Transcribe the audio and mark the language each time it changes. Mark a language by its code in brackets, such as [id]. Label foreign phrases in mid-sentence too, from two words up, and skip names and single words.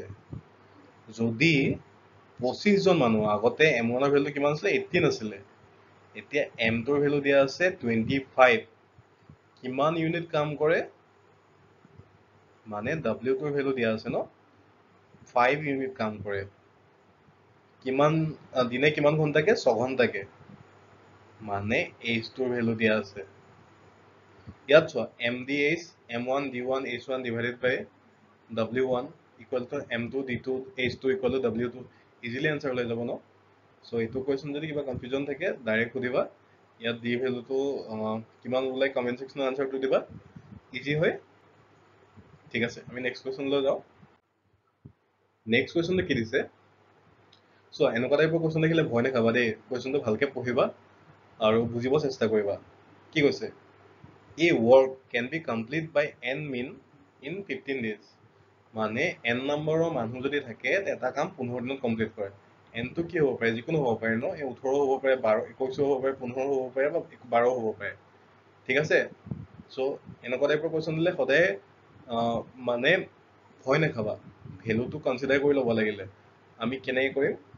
[as] যদি 25জন মানুহ, আগতে M1ৰ ভেলু কিমান আছিলে, 18 আছিলে, এতিয়া M2ৰ ভেলু দিয়া আছে 25, কিমান ইউনিট কাম কৰে, মানে W2ৰ ভেলু দিয়া আছে ন, 5 ইউনিট কাম কৰে। কিমান দিনে কিমান ঘণ্টাকে 6 ঘণ্টাকে মানে h2 ৰ ভ্যালু দিয়া আছে ইয়াত চোৱা [en] mdh m1 d1 h1 divided by w1 equal to m2 d2 h2 equal to w2 easily answer [as] লৈ যাব ন সো এইটো কোৱেশ্চন যদি কিবা কনফিউজন থাকে ডাইৰেক্ট সুধিবা ইয়াত d ভ্যালুটো কিমান ওলাই [en] comment section [as] আনসাৰটো দিবা ইজি হয় ঠিক আছে আমি [en] next question [as] লৈ যাও [en] next question [as] কি দিছে সো এনেকুৱা [en] type question [as] দেখিলে ভয় নাখাবা দেই কোৱেশ্চনটো ভালকে পঢ়িবা আৰু বুজিব চেষ্টা কৰিবা কি কৈছে [en] a work can be complete by n mean in 15 days [as] মানে n নম্বৰৰ মানুহ যদি থাকে এটা কাম 15 দিনত কমপ্লিট কৰে n টো কি হ'ব পাৰে যিকোনো হ'ব পাৰে ন এই 18 হ'ব পাৰে 12 21 হ'ব পাৰে 15 হ'ব পাৰে বা 12 হ'ব পাৰে ঠিক আছে সো এনেকুৱা [en] type question [as] দিলে সদায় মানে ভয় নাখাবা ভ্যালুটো কনসিডাৰ কৰি ল'ব লাগিলে আমি কেনেকৈ কৰিম